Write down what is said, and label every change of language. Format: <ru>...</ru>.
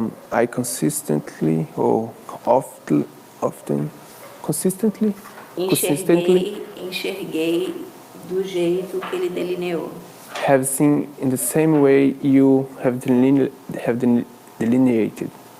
<en>I consistently or often consistently</en> <pt>enxerguei do jeito que ele delineou.</pt> <en>have seen in the same way you have delineated.</en>